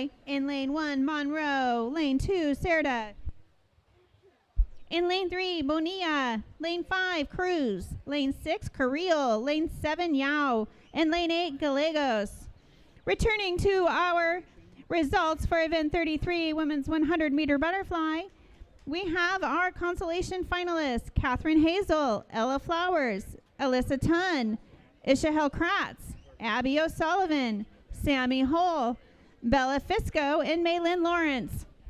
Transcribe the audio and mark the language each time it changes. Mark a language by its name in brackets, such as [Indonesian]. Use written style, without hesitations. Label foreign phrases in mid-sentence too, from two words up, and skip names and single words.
[English] In lane 1, Monroe. Lane 2, Cerda. In lane 3, Bonilla. Lane 5, Cruz. Lane 6, Carrillo. Lane 7, Yao. And lane 8, Gallegos. Returning to our results for Event 33, women's 100-meter butterfly, we have our consolation finalists, Catherine Hazel, Ella Flowers, Alyssa Tunn, Ishahel Kratz, Abby O'Sullivan, Sammy Hull, Bella Fisco, and Maylin Lawrence.